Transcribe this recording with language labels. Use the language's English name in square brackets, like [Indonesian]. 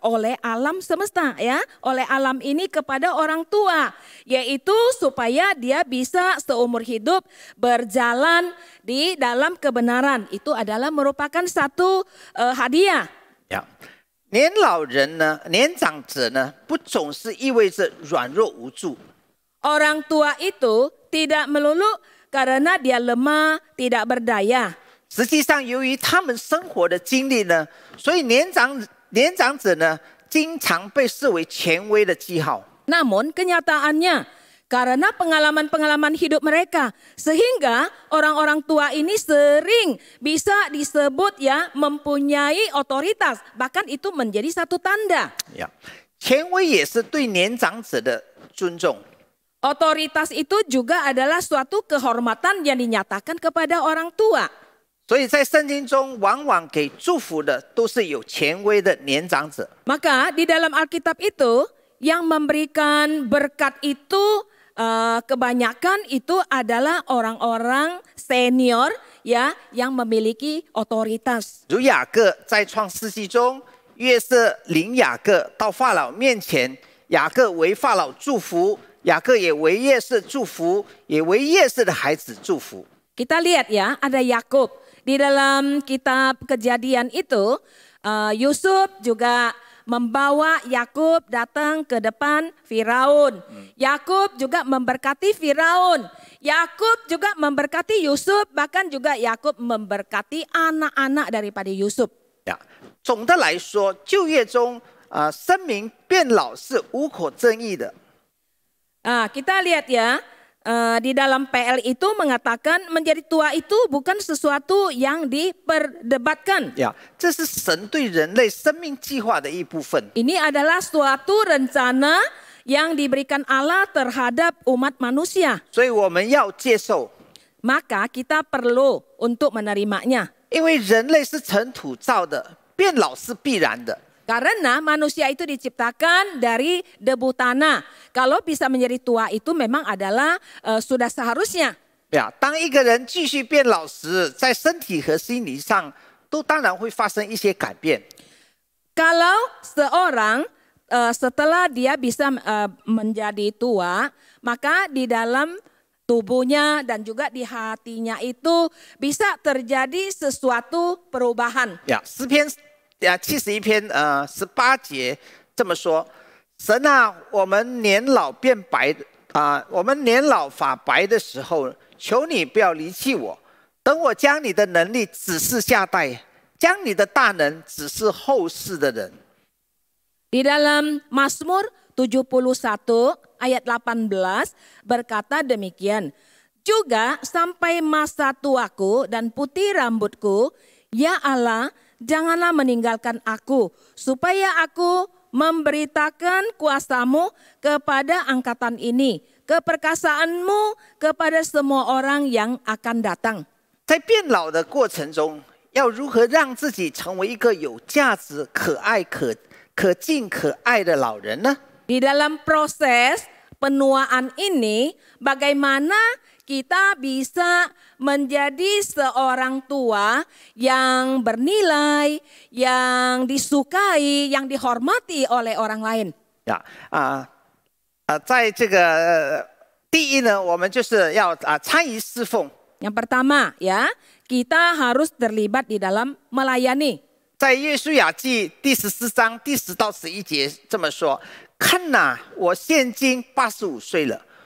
[Indonesian] Oleh alam semesta ya, oleh alam ini kepada orang tua, yaitu supaya dia bisa seumur hidup berjalan di dalam kebenaran. Itu adalah merupakan satu hadiah. [Chinese] 呀，年老人呢，年长者呢，不总是意味着软弱无助。 [Indonesian] Orang tua itu tidak melulu karena dia lemah, tidak berdaya. [Chinese] 实际上，由于他们生活的经历呢，所以年长者呢，经常被视为权威的记号。 [Indonesian] Namun kenyataannya, karena pengalaman-pengalaman hidup mereka, sehingga orang-orang tua ini sering bisa disebut ya mempunyai otoritas, bahkan itu menjadi satu tanda. [Chinese] 呀，权威也是对年长者的尊重。 [Indonesian] Otoritas itu juga adalah suatu kehormatan yang dinyatakan kepada orang tua. [Chinese] 所以在圣经中，往往给祝福的都是有权威的年长者。 [Indonesian] Maka di dalam Alkitab itu yang memberikan berkat itu kebanyakan itu adalah orang-orang senior ya yang memiliki otoritas. [Chinese] 如雅各在创世纪中，约瑟领雅各到法老面前，雅各为法老祝福，雅各也为约瑟祝福，也为约瑟的孩子祝福。 [Indonesian] Kita lihat ya, ada Yakub. Di dalam kitab Kejadian itu, Yusuf juga membawa Yakub datang ke depan Firaun. Yakub juga memberkati Firaun. Yakub juga memberkati Yusuf, bahkan juga Yakub memberkati anak-anak daripada Yusuf. [Chinese] 呀，总的来说，旧约中声明变老是无可争议的。 [Indonesian] Kita lihat ya. Di dalam PL itu mengatakan menjadi tua itu bukan sesuatu yang diperdebatkan. [Chinese] 呀，这是神对人类生命计划的一部分。 [Indonesian] Ini adalah suatu rencana yang diberikan Allah terhadap umat manusia. [Chinese] 所以我们要接受， [Indonesian] Maka kita perlu untuk menerimanya. [Chinese] 因为人类是尘土造的，变老是必然的。 [Indonesian] Karena manusia itu diciptakan dari debu tanah. Kalau bisa menjadi tua itu memang adalah sudah seharusnya. [Chinese] 呀，当一个人继续变老时，在身体和心理上都当然会发生一些改变。 [Indonesian] Kalau seorang setelah dia bisa menjadi tua, maka di dalam tubuhnya dan juga di hatinya itu bisa terjadi sesuatu perubahan. [Chinese] 呀，诗篇71篇18节这么说：神啊，我们年老变白我们年老发白的时候，求你不要离弃我，等我将你的能力指示下代，将你的大能指示后世的人。 [Indonesian] Di dalam Mazmur 71 ayat 18 berkata demikian. Juga sampai masa tuaku dan putih rambutku, ya Allah, janganlah meninggalkan aku, supaya aku memberitakan kuasamu kepada angkatan ini, keperkasaanmu kepada semua orang yang akan datang. [Chinese] 在变老的过程中，要如何让自己成为一个有价值、可爱、可敬、可爱的老人呢？ [Indonesian] Di dalam proses penuaan ini, bagaimana kita bisa menjadi seorang tua yang bernilai, yang disukai, yang dihormati oleh orang lain. [Chinese] 呀在这个第一呢，我们就是要参与侍奉。 [Indonesian] Yang pertama ya, kita harus terlibat di dalam melayani. [Chinese] 在约书亚记第14章第10到11节这么说：看哪，我现今85岁了。